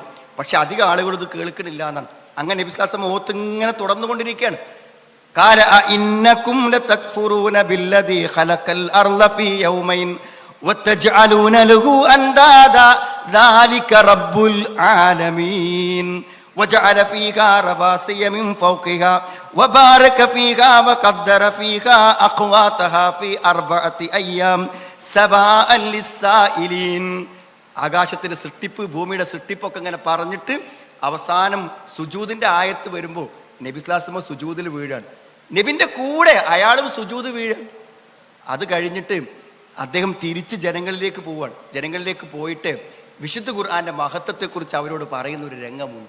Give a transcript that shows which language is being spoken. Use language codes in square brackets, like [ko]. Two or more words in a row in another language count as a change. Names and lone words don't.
[ml] പക്ഷെ അധികം ആളുകൾ ഇത് കേൾക്കണില്ല എന്നാണ്. അങ്ങനെ നബി [ar] صلى الله عليه وسلم [ml] ഓത്ത് ഇങ്ങനെ തുടർന്നുകൊണ്ടിരിക്കുകയാണ്. [ar] قال إنكم لتكفرون بالذي خلق الأرض في يومين وتجعلون له أندادا ذلك رب العالمين وجعل فيها رواسي من فوقها وبارك فيها وقدر فيها أقواتها في 4 أيام سواء للسائلين. [ml] ആകാശത്തിന്റെ സൃഷ്ടിപ്പ് ഭൂമിയുടെ സൃഷ്ടിപ്പൊക്കെ ഇങ്ങനെ പറഞ്ഞിട്ട് അവസാനം സുജൂദിന്റെ ആയത്ത് വരുമ്പോൾ നബി [ar] صلى الله عليه وسلم [ml] സുജൂദിൽ വീഴാണ്. നബിന്റെ കൂടെ അയാളും സുജൂദ് വീഴാൻ. അത് കഴിഞ്ഞിട്ട് അദ്ദേഹം തിരിച്ച് ജനങ്ങളിലേക്ക് പോവാണ്. ജനങ്ങളിലേക്ക് പോയിട്ട് വിശുദ്ധ ഖുർആന്റെ മഹത്വത്തെക്കുറിച്ച് അവരോട് പറയുന്ന ഒരു രംഗമുണ്ട്.